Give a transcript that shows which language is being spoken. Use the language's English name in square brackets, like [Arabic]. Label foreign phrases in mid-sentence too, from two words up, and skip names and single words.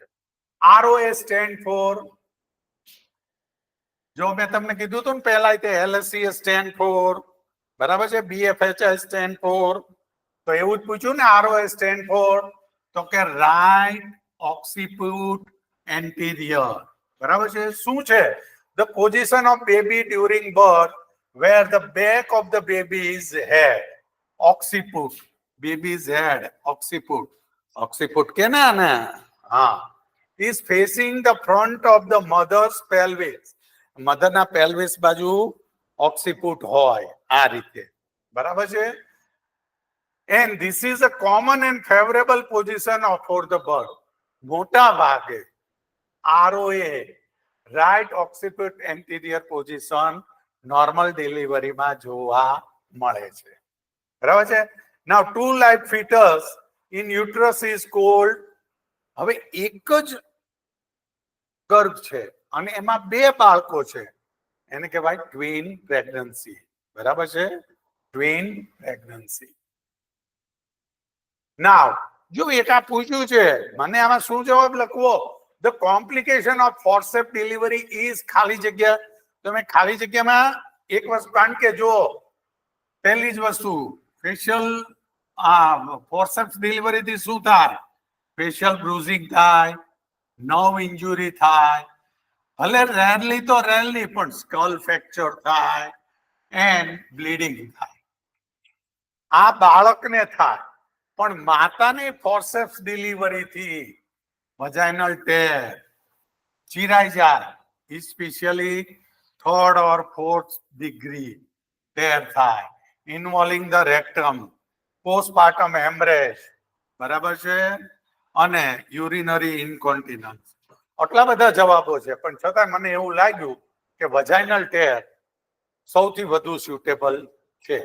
[English] ROA stand for, [Gujarati] જો મેં તમને કીધું હતું ને પહેલા તે [English] LSC stand for [Gujarati] બરાબર છે. [English] BFHI stand for. [Gujarati] તો એવું જ પૂછ્યું ને [English] ROA stand for [Gujarati] તો કે [English] right occiput anterior. [Gujarati] બરાબર છે. શું છે? [English] The position of baby during birth where the back of the baby's head, occiput, baby's head, occiput, occiput [Gujarati] કે ને હા, [English] is facing the front of the mother's pelvis. [Gujarati] મધર ના પેલ્વિસ બાજુ ઓક્સિપુટ હોય આ રીતે. બરાબર છે. [English] And this is a common and favorable position for the birth. [Gujarati] મોટા ભાગે [English] ROA right occiput anterior position normal deliveryમાં [Gujarati] જોવા મળે છે. બરાબર છે. [English] Now to life fetus in uterus is called. [Gujarati] હવે એક જ ગર્ભ છે અને એમાં 2 બાળકો છે એને કહેવાય [English] twin pregnancy. [Gujarati] બરાબર છે. [English] twin pregnancy. [Gujarati] નાઉ જો એક આ પૂછ્યું છે મને આમાં શું જવાબ લખવો? [English] The complication of forceps delivery is [Gujarati] ખાલી જગ્યા. તમે ખાલી જગ્યામાં એક વસ્તુ કારણ કે જો પહેલી જ વસ્તુ [English] facial forceps delivery [Gujarati] થી શું થાય? [English] facial bruising [Gujarati] થાય, [English] nerve injury [Gujarati] થાય, ભલે રેરલી તો રેરલી પણ [English] skull fracture [Gujarati] થાય [English] and bleeding [Gujarati] થાય. આ બાળકને થાય પણ માતાને [English] forceps delivery [Gujarati] થી [English] vaginal tear [Gujarati] ચીરાઈ જાય, સ્પેશિયલી [English] 3rd or 4th degree tear [Gujarati] થાય [English] involving the rectum, postpartum hemorrhage. [Gujarati] બરાબર છે. અને [English] urinary incontinence. [Gujarati] આટલા બધા જવાબો છે પણ છતાં મને એવું લાગ્યું કે [English] vaginal tear [Gujarati] સૌથી વધુ સ્યુટેબલ છે.